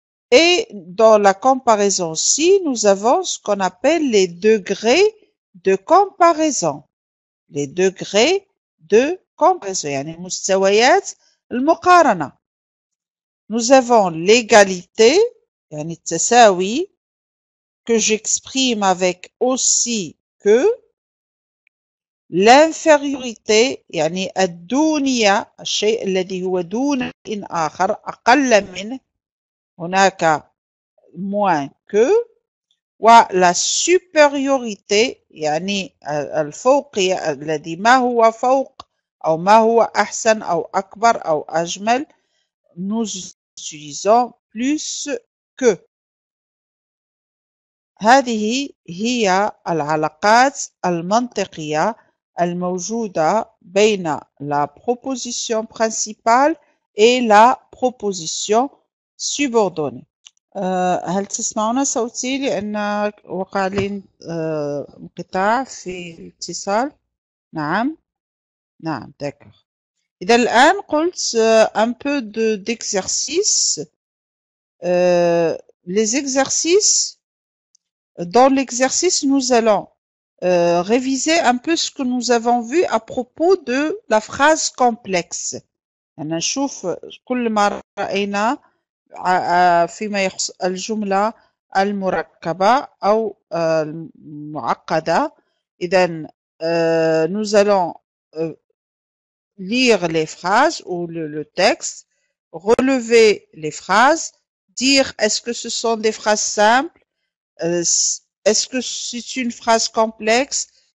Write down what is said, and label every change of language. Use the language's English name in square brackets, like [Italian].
[French] Et dans la comparaison aussi, nous avons ce qu'on appelle les degrés de comparaison. Les degrés de comparaison. [Arabic] يعني مستويات المقارنة. [French] Nous avons l'égalité, [Arabic] يعني التساوي, [French] que j'exprime avec aussi que. [Arabic] L'infériorité, يعني الدونية, الشيء الذي هو دون آخر, أقل منه, هناك moins que. ولا supériorité, يعني الفوقية, الذي ما هو فوق أو ما هو أحسن أو أكبر أو أجمل, [French] nous utilisons plus que. [Arabic] هذه هي العلاقات المنطقية الموجودة بين [French] la proposition principale et la proposition subordonnée. [Arabic] هل تسمعون صوتي لأن وقع لي انقطاع في الاتصال؟ نعم نعم d'accord. إذا الآن قلت un peu d'exercice. [French] Les exercices. Dans l'exercice, nous allons réviser un peu ce que nous avons vu à propos de la phrase complexe. [Arabic] نشوف كل ما رأينا فيما يخص الجملة المركبة أو المعقدة. [French] إذا nous allons lire les phrases ou le texte, relever les phrases, dire est-ce que ce sont des phrases simples, est-ce que c'est une phrase complexe?